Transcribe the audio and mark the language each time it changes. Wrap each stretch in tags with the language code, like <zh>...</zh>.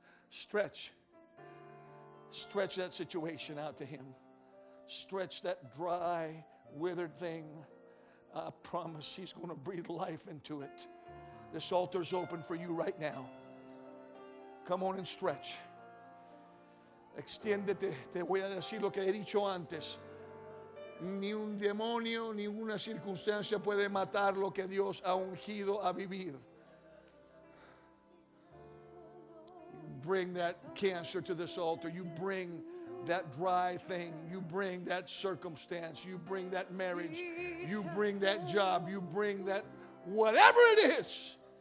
<en>Stretch that situation out to Him. Stretch that dry, withered thing. I promise He's going to breathe life into it. This altar's open for you right now. Come on and stretch.</en> <es>Extiéndete. Te voy a decir lo que he dicho antes. Ni un demonio, ni una circunstancia puede matar lo que Dios ha ungido a vivir.</es> <en>Bring that cancer to this altar. You bring that dry thing. You bring that circumstance. You bring that marriage. You bring that job. You bring that whatever it is.</en>